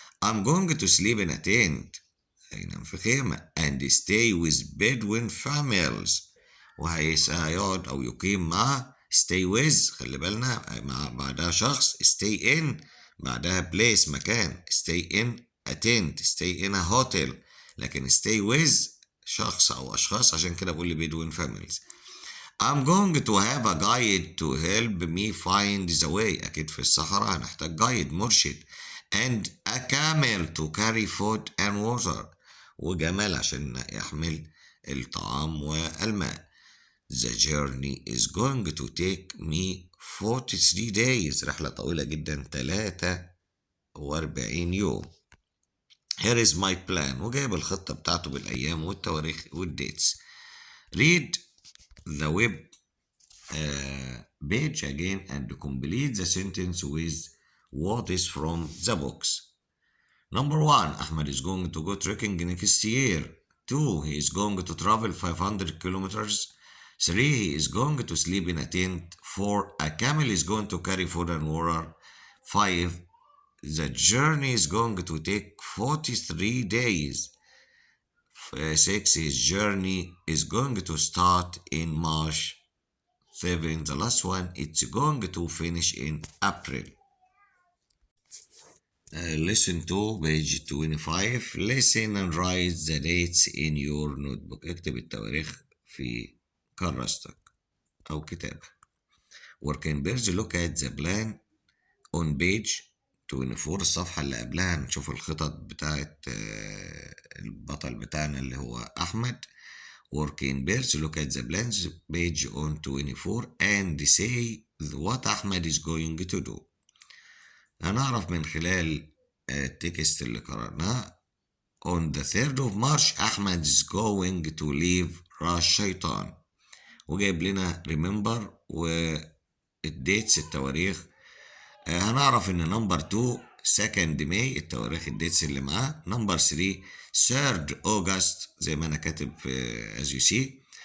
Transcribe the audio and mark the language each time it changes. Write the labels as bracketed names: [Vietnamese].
[English] I'm going to sleep in a tent، [Arabic] هينام في خيمة. [English] and stay with Bedouin families، [Arabic] وهيقعد أو يقيم مع stay with، خلي بالنا مع بعدها شخص. [English] stay in بعدها place مكان. stay in a tent، stay in a hotel، لكن stay with شخص أو أشخاص، [Arabic] عشان كده بقول لي [English] Bedouin families. I'm going to have a guide to help me find the way، [Arabic] أكيد في الصحراء هنحتاج [English] guide مرشد. and a camel to carry food and water، [Arabic] وجمال عشان يحمل الطعام والماء. [English] The journey is going to take me 43 days، [Arabic] رحلة طويلة جدا 43 يوم. [English] Here is my plan، [Arabic] وجايب الخطة بتاعته بالأيام والتواريخ والديتس. [English] read the web page again and complete the sentence with what is from the box. Number 1. Ahmed is going to go trekking next year. 2. He is going to travel 500 kilometers. 3. He is going to sleep in a tent. 4. A camel is going to carry food and water. 5. The journey is going to take 43 days. 6. His journey is going to start in March. 7. The last one, it's going to finish in April. Listen to page 25. Listen and write the dates in your notebook. [Arabic] اكتب التواريخ في كراستك أو كتابك. [English] Working birds, look at the plan on page 24. [Arabic] الصفحة اللي قبلها نشوف الخطط بتاعت البطل بتاعنا اللي هو أحمد. [English] Working birds, look at the plans page on 24 and say what Ahmed is going to do. [Arabic] هنعرف من خلال التكست اللي قرأناه. [English] On the 3rd of March Ahmed is going to leave راس شيطان. [Arabic] وجايب لنا remember والديتس التواريخ. هنعرف ان نمبر 2 2nd May التواريخ الديتس اللي معاه. نمبر 3 3rd August زي ما انا كاتب [English] as you see.